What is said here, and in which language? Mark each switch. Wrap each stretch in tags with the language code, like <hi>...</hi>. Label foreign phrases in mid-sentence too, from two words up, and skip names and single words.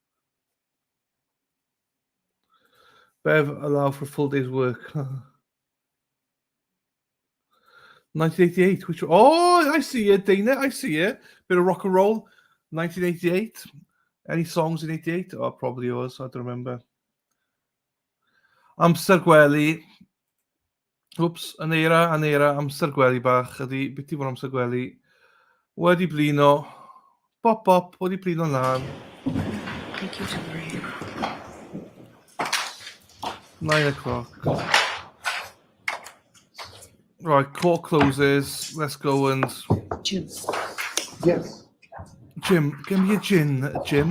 <en>Bev, allow for a full day's work. 1988. Which? Oh, I see you, Dana. I see you. Bit of rock and roll. 1988. Any songs in 88? Oh, probably yours. I don't remember.</en> <cy>Amser gwely. Whoops, anera, amser gwely bach. Ydi, beth i fod amser gwely? Wedi blino. Bop, bop, wedi blino lan.</cy> <en>Thank you, Tori. 9 o'clock. Right, court closes. Let's go and... Jim. Yes. Jim, give me a gin, Jim.</en>